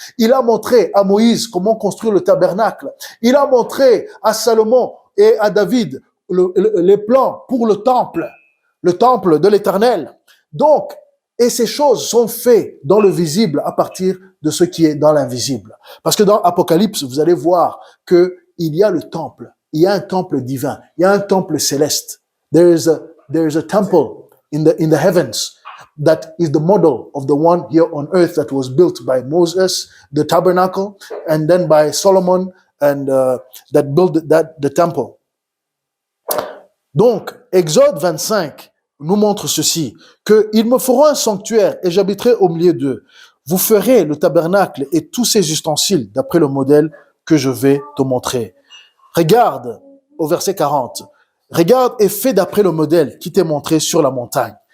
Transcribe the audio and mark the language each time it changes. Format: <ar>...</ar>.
<fr>Il a montré à Moïse comment construire le tabernacle. Il a montré à Salomon et à David les plans pour le temple de l'Éternel. Donc, et ces choses sont faites dans le visible à partir de ce qui est dans l'invisible. Parce que dans Apocalypse, vous allez voir que il y a le temple. Il y a un temple divin. Il y a un temple céleste.</fr> <en>There is a temple in the heavens that is the model of the one here on earth that was built by Moses, the tabernacle, and then by Solomon, and that built the temple.</en> <fr>Donc, Exode 25 nous montre ceci, que ils me feront un sanctuaire et j'habiterai au milieu d'eux. Vous ferez le tabernacle et tous ses ustensiles d'après le modèle que je vais te montrer. Regarde au verset 40. Regarde et fais d'après le modèle qui t'est montré sur la montagne.</fr>